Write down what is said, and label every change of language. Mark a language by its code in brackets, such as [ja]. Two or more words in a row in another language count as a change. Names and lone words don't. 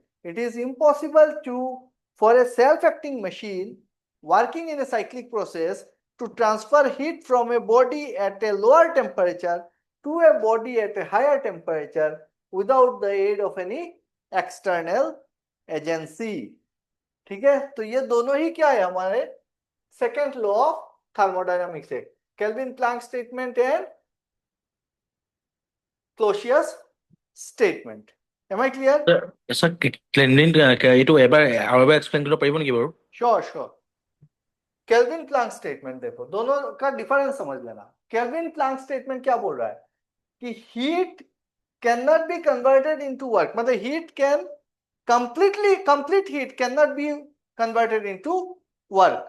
[en] It is impossible for a self acting machine working in a cyclic process to transfer heat from a body at a lower temperature to a body at a higher temperature without the aid of any external agency. [hi] ठीक है. तो ये दोनों ही क्या है? हमारे [en] second law of thermodynamics [hi] है. [en] Kelvin Planck statement and Clausius statement. Am I clear? [as] Sir, Kelvin এইটো এবাৰ আৰু এবাৰ এক্সপ্লেইন কৰিব পাৰিব নেকি বাৰু? [en] श्योर. [hi] केल्विन प्लैंक स्टेटमेंट देखो, दोनों का डिफरेंस समझ लेना. केल्विन प्लैंक स्टेटमेंट क्या बोल रहा है कि [en] heat can not be converted into work. मतलब heat can complete heat can not be converted into work.